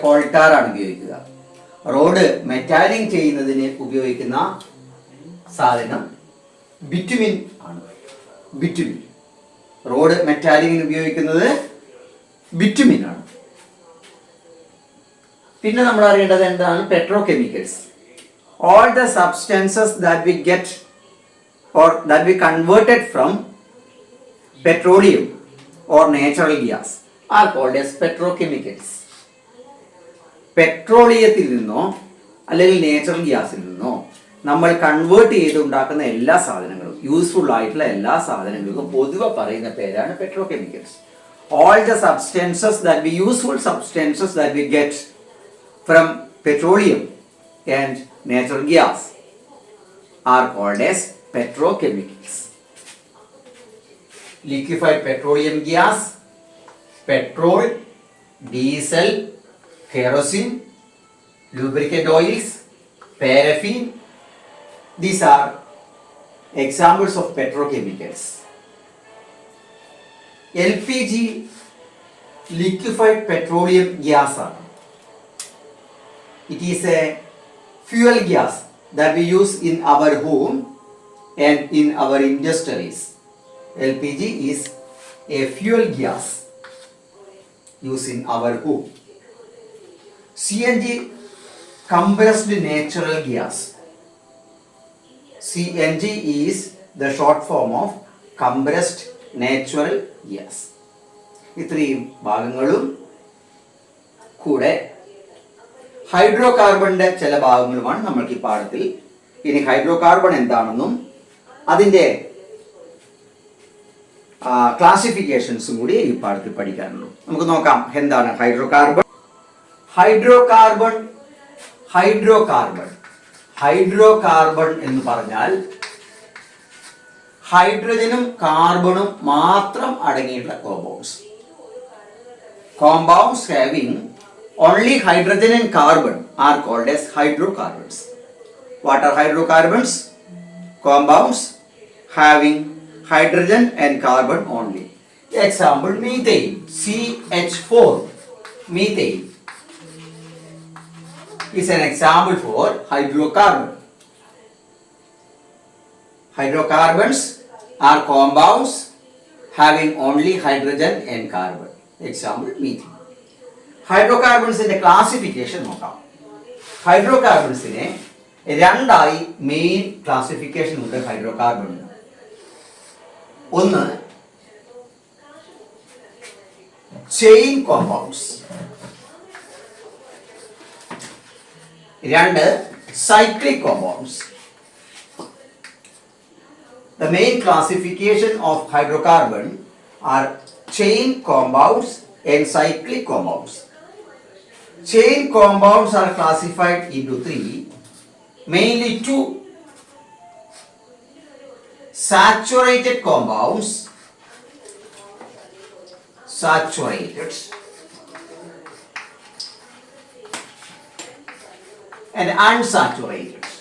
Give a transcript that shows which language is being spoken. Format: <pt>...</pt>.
<ml>Coal tar ആണ് ഉപയോഗിക്കുക. Road മെറ്റാലിങ് ചെയ്യുന്നതിന് ഉപയോഗിക്കുന്ന സാധനം ബിറ്റുമിൻ ആണ്. ബിറ്റുമിൻ. റോഡ് മെറ്റാലിങ്ങിന് ഉപയോഗിക്കുന്നത് ബിറ്റുമിൻ ആണ്. പിന്നെ നമ്മൾ അറിയേണ്ടത് എന്താണ്? Petrochemicals.</ml> <en>All the substances that we get or that we converted from petroleum or natural gas are called as petrochemicals.</en> <ml>പെട്രോളിയത്തിൽ നിന്നോ അല്ലെങ്കിൽ നാച്ചുറൽ ഗ്യാസിൽ നിന്നോ നമ്മൾ കൺവേർട്ട് ചെയ്തുണ്ടാക്കുന്ന എല്ലാ സാധനങ്ങളും, യൂസ്ഫുൾ ആയിട്ടുള്ള എല്ലാ സാധനങ്ങൾക്കും പൊതുവെ പറയുന്ന പേരാണ് petrochemicals.</ml> <en>All the substances that we useful substances that we get from petroleum and natural gas are called as petrochemicals. Liquefied petroleum gas, petrol, diesel, kerosene, lubricant oils, paraffin, these are examples of petrochemicals. LPG, liquefied petroleum gas, it is a fuel gas that we use in our home and in our industries. LPG is a fuel gas used in our home. CNG, compressed natural gas. CNG is the short form of compressed natural gas.</en> <ml>ഇത്രയും ഭാഗങ്ങളും കൂടെ hydro കാർബണിന്റെ ചില ഭാഗങ്ങളുമാണ് നമ്മൾക്ക് ഈ പാഠത്തിൽ. ഇനി hydro carbon എന്താണെന്നും അതിൻ്റെ ക്ലാസിഫിക്കേഷൻസും കൂടി ഈ പാഠത്തിൽ പഠിക്കാനുള്ളൂ. നമുക്ക് നോക്കാം എന്താണ് hydro carbon. Hydro carbon hydro carbon hydro carbon എന്ന് പറഞ്ഞാൽ ഹൈഡ്രജനും കാർബണും മാത്രം അടങ്ങിയിട്ടുള്ള compounds.</ml> <en>Compounds having only hydrogen and carbon are called as hydrocarbons. What are hydrocarbons? Compounds having hydrogen and carbon only. Example, methane, CH4. Methane is an example for hydrocarbon. Hydrocarbons are compounds having only hydrogen and carbon. Example, methane.</en> <ml>ഹൈഡ്രോകാർബൺസിന്റെ classification നോക്കാം. ഹൈഡ്രോകാർബൺസിനെ രണ്ടായി main classification ഉണ്ട് ഹൈഡ്രോകാർബണിന്. ഒന്ന് chain compounds, രണ്ട് cyclic compounds.</ml> <en>The main classification of hydrocarbon are chain compounds and cyclic compounds. Chain compounds are classified into three, mainly two: saturated compounds, saturated, and unsaturated.</en>